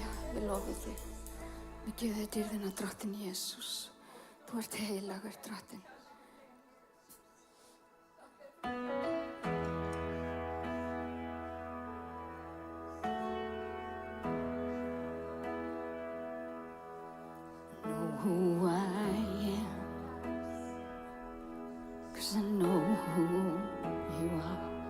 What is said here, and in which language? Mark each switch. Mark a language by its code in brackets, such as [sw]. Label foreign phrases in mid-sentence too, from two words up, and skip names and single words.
[is] við lofum þig. Við gefum þig dýrðina, drottinn Jesús. Þú ert heilagur, drottinn. [en] Know who I am, 'cause I know who you are.